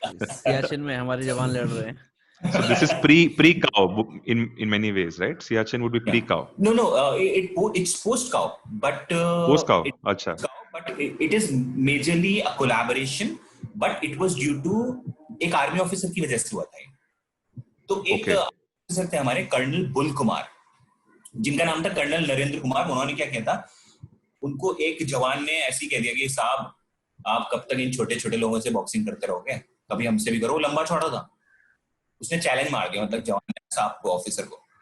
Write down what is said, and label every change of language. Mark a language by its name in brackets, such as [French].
[Hindi] सियाचिन में हमारे जवान लड़ रहे हैं। [English] So this is pre-cow in many ways, right? Siachen would be Yeah. pre-cow. No, it's post-cow, but Post-cow. Acha. it is majorly a collaboration, but it was due to [Hindi] एक army officer की वजह से हुआ था। तो एक [English] Okay. [Hindi] Officer थे हमारे कर्नल बुल कुमार, जिनका नाम था कर्नल नरेंद्र कुमार। उन्होंने क्या किया था, उनको एक जवान ने ऐसे ही कह दिया कि साहब आप कब तक इन छोटे छोटे लोगों से बॉक्सिंग करते रहोगे, कभी हमसे भी करो। लंबा चौड़ा था, उसने चैलेंज मार दिया, मतलब जवान ने साहब को, ऑफिसर को।